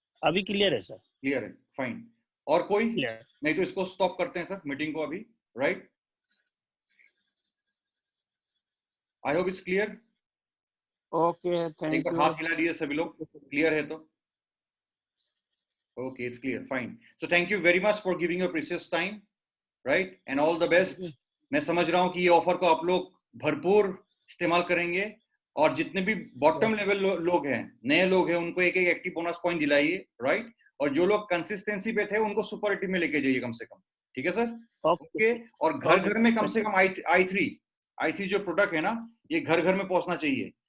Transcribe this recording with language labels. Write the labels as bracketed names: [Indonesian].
[Hindi] अभी क्लियर है sir. Clear है, फाइन। और कोई? नहीं तो इसको स्टॉप करते हैं सर मीटिंग को अभी, right? [English] I hope it's clear. Okay, thank you. [Hindi] एक बार हाथ हिला दिए सभी लोग, क्लियर है तो? [English] Okay, it's clear, fine. So thank you very much for giving your precious time, right? And all the best. [Hindi] मैं समझ रहा हूँ कि ये ऑफर को आप लोग भरपूर इस्तेमाल करेंगे और जितने भी बॉटम लेवल लोग हैं, नए लोग हैं, उनको एक एक एक्टिव बोनस पॉइंट दिलाइए, राइट? और जो लोग कंसिस्टेंसी पे थे उनको सुपरलेटिव में लेके जाइए कम से कम, ठीक है सर? ओके। और घर घर में कम से कम i3 जो प्रोडक्ट है ना, ये घर घर में पहुंचना चाहिए।